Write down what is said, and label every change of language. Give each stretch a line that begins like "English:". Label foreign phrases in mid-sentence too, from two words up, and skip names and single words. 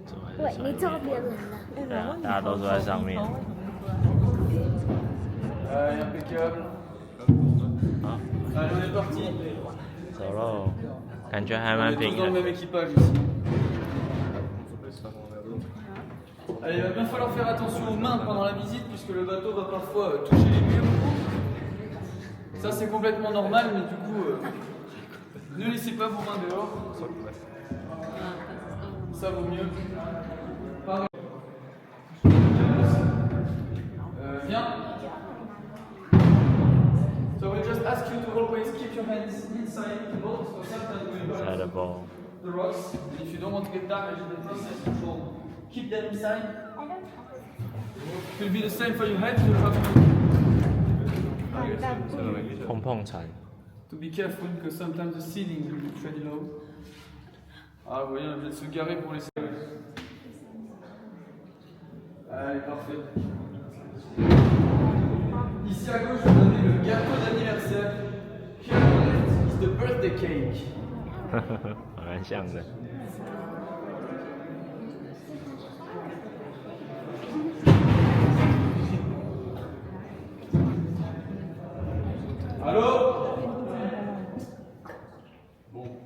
Chinese: 对，你照别人的。对啊，大家都坐在上面。
French: impeccable.
Chinese: 好，
French: Allez, on est parti.
Chinese: 走喽，感觉还
French: On
Chinese: 蛮
French: est tous
Chinese: 平
French: dans le
Chinese: 的。
French: même équipage ici. Allez, il va bien falloir faire attention aux mains pendant la visite puisque le bateau va parfois toucher les murs. Ça c'est complètement normal, mais du coup, ne laissez pas vos mains dehors. Ça vaut mieux. Pareil. Viens.
English: So we'll just ask you to always keep your hands inside the boat. So sometimes we Inside the boat. the rocks. And if you don't want to get damaged in the process, control. Keep them inside. It will be the same for your head. You'll have to
Chinese: 碰碰船，
English: To be careful because sometimes the ceiling will be pretty low.
French: Ah, vous voyez, on vient de se garer pour les services. Allez, parfait. Ici à gauche, vous avez le gâteau d'anniversaire.
English: Here on the left is the birthday cake.
Chinese: 蛮像的。
French: Allô? Bon.